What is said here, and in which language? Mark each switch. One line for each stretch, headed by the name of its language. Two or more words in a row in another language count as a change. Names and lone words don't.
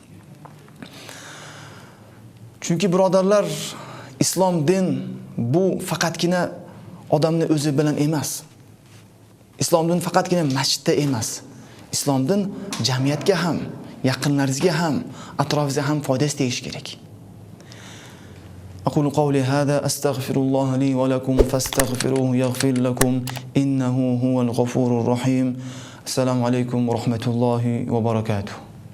Uzbek: Chunki birodarlar, islom din bu faqatgina odamni o'zi bilan emas. Islom din faqatgina masjidda emas. Islom din jamiyatga ham, yaqinlaringizga ham, atrofingizga ham foydasi tegishi kerak.
Arabic: أقول قولي هذا أستغفر الله لي ولكم فاستغفروه يغفر لكم إنه هو الغفور الرحيم. السلام عليكم ورحمة الله وبركاته.